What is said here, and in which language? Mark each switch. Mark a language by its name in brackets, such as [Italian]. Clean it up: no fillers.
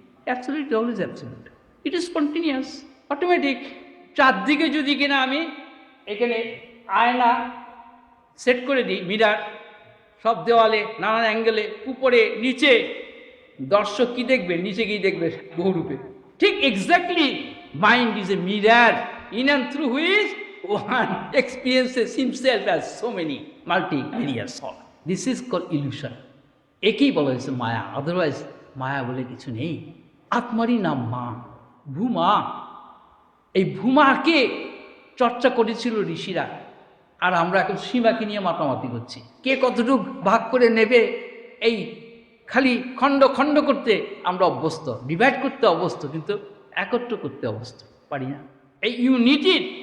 [English] Absolute always absolute. It is continuous, automatic. [Bangla] চারদিকে যদি কিনা আমি এখানে আয়না সেট করে দিই, মিরার, সব দেওয়ালে নানান অ্যাঙ্গেলে, উপরে নিচে, দর্শক কি দেখবে? নিচে গিয়ে দেখবে বহুরূপে। [English] ঠিক exactly mind is a mirror in and through which one experiences himself as so many multi-various souls. This is called illusion. [Bangla] একেই বলা হয়েছে মায়া, আদারওয়াইজ মায়া বলে কিছু নেই। আত্মারই নাম মা, ভূমা। এই ভূমাকে চর্চা করেছিল ঋষিরা, আর আমরা এখন সীমাকে নিয়ে মাতামাতি করছি। কে কতটুক ভাগ করে নেবে, এই খালি খণ্ড খণ্ড করতে আমরা অভ্যস্ত, ডিভাইড করতে অভ্যস্ত, কিন্তু একত্র করতে অভ্যস্ত পারি না। এই ইউনিটির